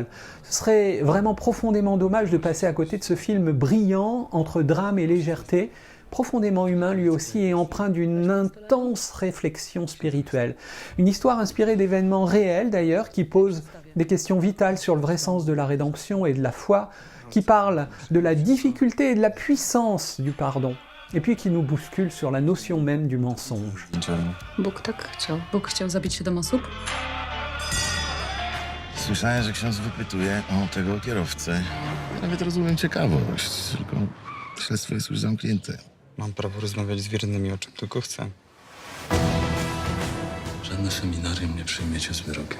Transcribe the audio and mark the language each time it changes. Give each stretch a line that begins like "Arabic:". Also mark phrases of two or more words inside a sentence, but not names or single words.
French: Ce serait vraiment profondément dommage de passer à côté de ce film brillant entre drame et légèreté, profondément humain lui aussi et empreint d'une intense réflexion spirituelle. Une histoire inspirée d'événements réels d'ailleurs, qui pose des questions vitales sur le vrai sens de la rédemption et de la foi, qui parle de la difficulté et de la puissance du pardon, et puis qui nous bouscule sur la notion même du mensonge.
Polish: Bóg tak chciał. Bóg chciał zabić 7 osób? Słyszałem, że ksiądz wypytuje o tego kierowcę. Nawet rozumiem ciekawość, tylko śledztwo jest już zamknięte. Mam prawo rozmawiać z wiernymi o czym tylko chcę. Żadne seminarium nie przyjmiecie z wyrokiem.